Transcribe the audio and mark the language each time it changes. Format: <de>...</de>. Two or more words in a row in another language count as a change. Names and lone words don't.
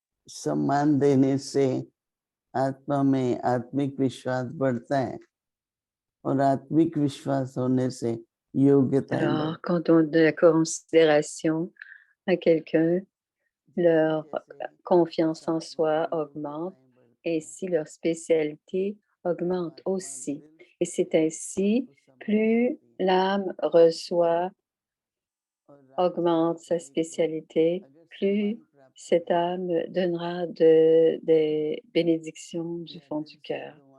<hi>सम्मान देने से आत्मा में आत्मिक विश्वास बढ़ता है और आत्मिक विश्वास होने से योग्यताएं</hi> <fr>Alors,</fr> <hi>बढ़ती</hi> <fr>quand on donne la considération à quelqu'un, leur confiance en soi augmente et ainsi leur spécialité augmente aussi. Et c'est ainsi, plus l'âme reçoit, augmente sa spécialité, plus cette âme donnera des bénédictions du fond du cœur.</fr>